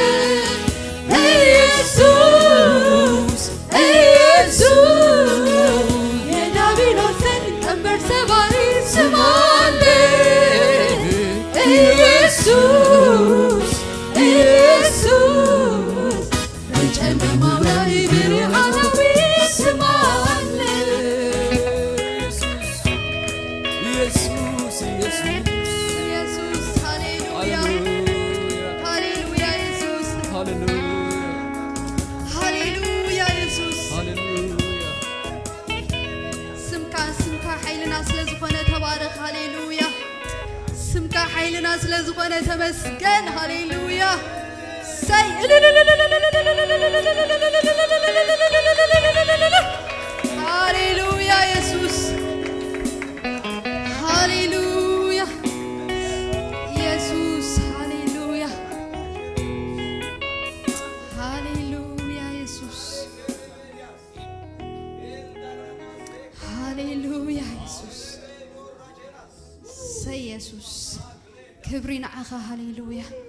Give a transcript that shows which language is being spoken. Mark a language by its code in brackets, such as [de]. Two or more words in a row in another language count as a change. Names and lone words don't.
[am] ኢየሱስ ኢየሱስ የዲያብሎስን ቀንበር ሰባሪ ስም አለ ኢየሱስ ኢየሱስ በጨለማው ላይ ብርሃናዊ ስም አለ ኢየሱስ [ti] ኢየሱስ ሃሌሉያ ሃሌሉያ ኢየሱስ ሃሌሉያ ኢየሱስ ስምካ ኃይልና ስለዝኾነ ተባረክ ሃሌሉያ ስምካ ኃይልና ስለዝኾነ ተመስገን ሃሌሉያ ሳይ ሃሌሉያ ኢየሱስ ሃሌሉያ ኢየሱስ ሃሌሉያ ሃሌሉያ ኢየሱስ ሃሌሉያ ኢየሱስ ኢየሱስ ክብሪ ንዓኻ ሃሌሉያ